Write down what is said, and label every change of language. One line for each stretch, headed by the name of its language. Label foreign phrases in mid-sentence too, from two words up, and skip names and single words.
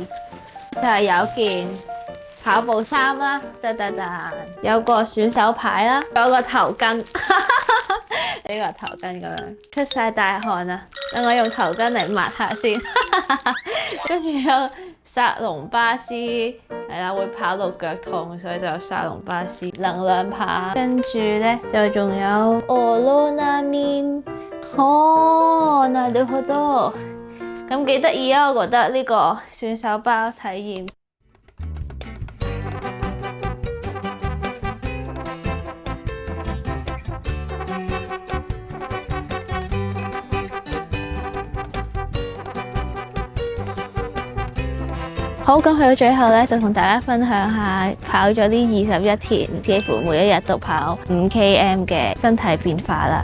Cantonese: 就係有件跑步衫啦，有個選手牌啦，有個頭巾，呢個頭巾咁樣出晒大汗啊！等我用頭巾嚟抹下先。跟住有薩隆巴斯，係啦，會跑到腳痛，所以就有薩隆巴斯能量棒。跟住咧就仲有オロナミン，なるほど，咁幾得意啊！我覺得呢個選手包體驗。好，咁去到最後咧，就同大家分享下跑咗呢21天，幾乎每一日都跑5km 嘅身體變化啦。